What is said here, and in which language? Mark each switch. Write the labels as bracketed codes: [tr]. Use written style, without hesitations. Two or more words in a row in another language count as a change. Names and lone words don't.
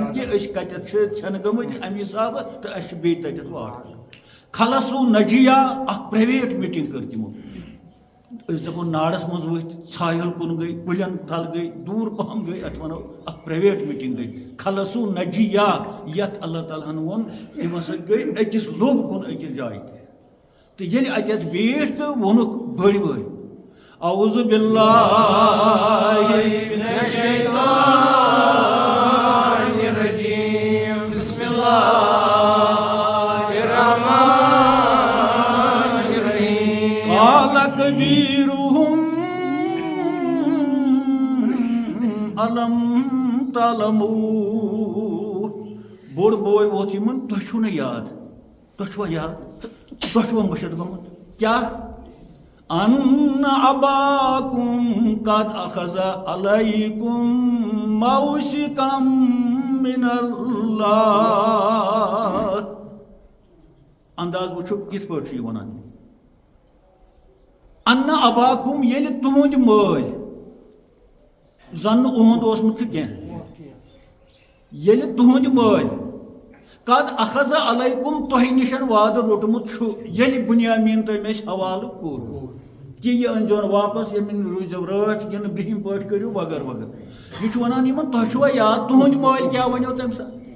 [ks] کہِ أسۍ کَتٮ۪تھ چھِ ژھٮ۪نہٕ گٔمٕتۍ اَمہِ حِسابہٕ تہٕ اَسہِ چھُ بیٚیہِ تَتٮ۪تھ واتُن [ar] خلصوٗ نجیہ [ks] اکھ [en] private meeting [ks] کٔر تِمو أسۍ دَپو نارس منٛز ؤتھۍ ژھاہل کُن گٔے کُلٮ۪ن تل گٔے دوٗر پہم گٔے اَتھ وَنو اکھ [en] private meeting [ks] گٔے [ar] خلصوٗ نجیہ [ks] یَتھ اللہ تعالیٰ ہن ووٚن تِم ہسا گٔے أکِس لوٚب کُن أکِس جایہِ تہٕ ییٚلہِ اَتٮ۪تھ بیٖٹھۍ تہٕ ووٚنُکھ بٔڑۍ بٲے [ar] اعوذ باللہ من الشیطان الرجیم بسم اللہ الرحمن الرحیم قال کبیرہم الم تعلموا [ks] بوٚڑ بوے ووت یِمن تۄہہِ چھُو نہٕ یاد تۄہہِ چھُوا یاد تۄہہِ چھُوا مٔشِد گوٚمُت کیٛاہ [ar] ان اباکم قد اخذ علیکم موثقا من [ks] اللہ انداز وٕچھو کِتھ پٲٹھۍ چھُ یہِ وَنان [ar] ان اباکم [ks] ییٚلہِ تُہُنٛدۍ مٲلۍ زن نہٕ اُہُنٛد اوسمُت چھُ کینٛہہ ییٚلہِ تُہُنٛدۍ مٲلۍ [ar] قد اخذ علیکم [ks] تۄہہِ نِش وعدٕ روٚٹمُت چھُ ییٚلہِ بُنیامین تٔمۍ اَسہِ حوالہٕ کوٚر کہ یہ انجون واپس یمن روزو رچ یہ برہم پٹ کرو وغیرہ وغیرہ یہ ونان تہ چھوا یاد تہند مول کیا ونو تم سات